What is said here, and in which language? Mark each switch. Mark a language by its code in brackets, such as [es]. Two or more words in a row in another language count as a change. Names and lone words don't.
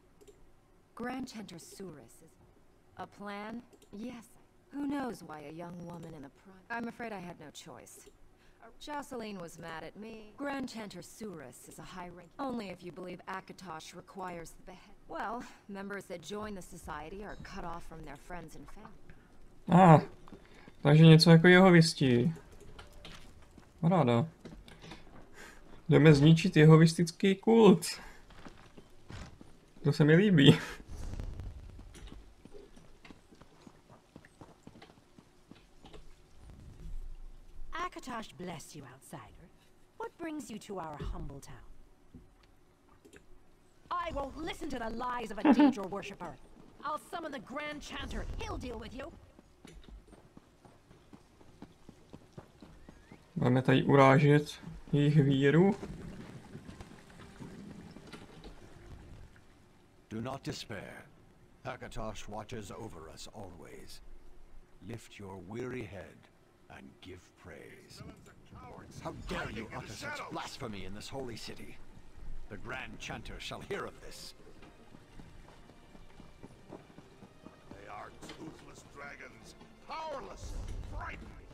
[en] Grand Chanter Surus is... a plan? Yes. Who knows why a young woman in the prime... I'm afraid I had no choice. Jocelyn was mad at me. Grand Chanter Surus is a high rank... Only if you believe Akatosh requires the behead... Well, members that join the society are cut off from their friends and family. [cs] Takže něco jako jehovisti. Paráda. Jdeme zničit jehovistický kult. To se mi líbí. [en] Akatosh bless you, outsider. What brings you to our humble town? I won't listen to the lies of a danger worshipper. I'll summon the Grand Chanter. He'll deal with you. [cs] Máme tady urážet jejich víru. [en] Do not despair. Akatosh watches over us always. Lift your weary head and give praise. How dare you utter such blasphemy in this holy city? The Grand Chanter shall hear of this. They are toothless dragons, powerless, frightening.